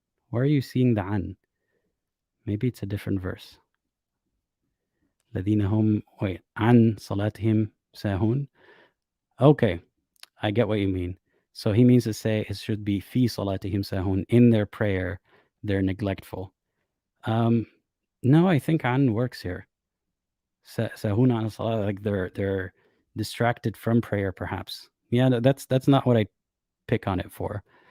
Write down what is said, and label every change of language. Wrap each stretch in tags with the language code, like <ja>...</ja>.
<en>Where are you seeing the an? Maybe it's a different verse.</en> <ar>الذين هم عن صلاتهم ساهون.</ar> <en>Okay, I get what you mean. So he means to say it should be</en> <ar>fi salatihim sahun,</ar> <en>in their prayer they're neglectful. No, I think an works here.</en> <ar>Sahun an salat,</ar> <en>like they're distracted from prayer, perhaps. Yeah, that's not what I pick on it for.</en>